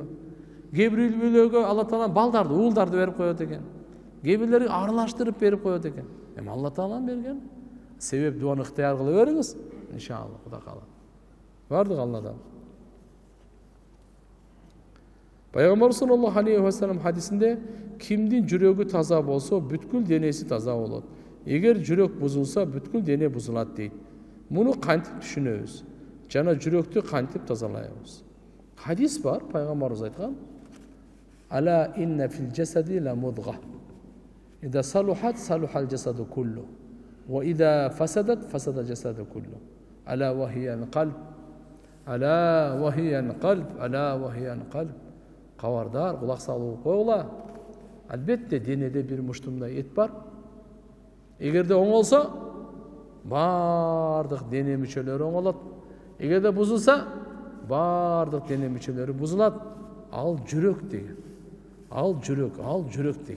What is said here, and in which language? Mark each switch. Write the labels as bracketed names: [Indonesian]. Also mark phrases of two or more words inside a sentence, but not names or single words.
[Kyrgyz] Кээ бир үй бүлөгө Алла таалам балдарды, уулдарды берип коет экен. Кээ бирлери аралаштырып берип коет экен. Эми Алла таалам берген. Себеп дуаны ыктыяр кыла бериңиз. Иншалла, Кудай кааласа. Бардык Алладан. Пайгамбар [Arabic] صلى الله عليه وسلم [Kyrgyz] хадисинде кимдин жүрөгү таза болсо, бүткүл денеси таза болот. Эгер жүрөк бузулса, бүткүл дене бузулат дейт. Муну кантип түшүнөбүз? Жана жүрөктү кантип тазалайбыз? Хадис бар, пайгамбарыбыз айткан: [Arabic] "ألا إن في الجسد لمضغة. إذا صلحت صلح الجسد كله. وإذا فسدت فسد الجسد كله. ألا وهي القلب ألا وهي القلب. ألا وهي القلب." [Kyrgyz] Кабардар, кулак салып койгула. Албетте денеде бир муштумдай эт бар. Эгерде оңолсо, бардык дене мүчөлөрү оңолот. Эгерде бузулса, бардык дене мүчөлөрү бузулат. Ал жүрөк деген. Ал жүрөк деген.